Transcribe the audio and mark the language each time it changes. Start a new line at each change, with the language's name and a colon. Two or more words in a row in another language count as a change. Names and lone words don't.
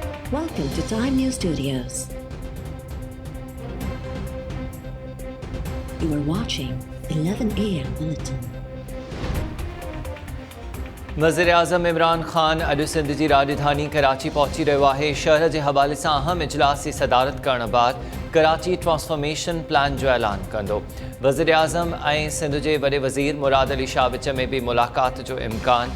English: Welcome to Time News Studios. You are watching 11 a.m. Bulletin.
Sindhi: वज़ीर-ए-आज़म इमरान ख़ान अॼु सिंध जी राजधानी कराची पहुची रहियो आहे। शहर जे हवाले सां अहम इजलास जी सदारत करण बाद कराची ट्रांसफॉर्मेशन प्लान जो ऐलान कंदो। वज़ीर-ए-आज़म ऐं सिंध जे वॾे वज़ीर मुराद अली शाह विच में बि मुलाक़ात जो इम्कान।